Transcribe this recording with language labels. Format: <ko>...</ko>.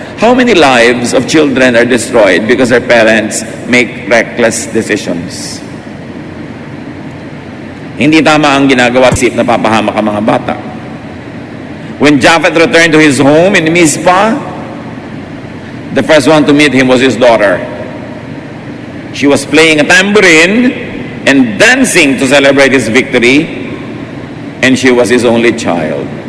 <en>How many lives of children are destroyed because their parents make reckless decisions?</en> <tl>Hindi tama ang ginagawa, isip na papahamak ang mga bata.</tl> <en>When Japhet returned to his home in Mizpah, the first one to meet him was his daughter. She was playing a tambourine and dancing to celebrate his victory, and she was his only child.</en>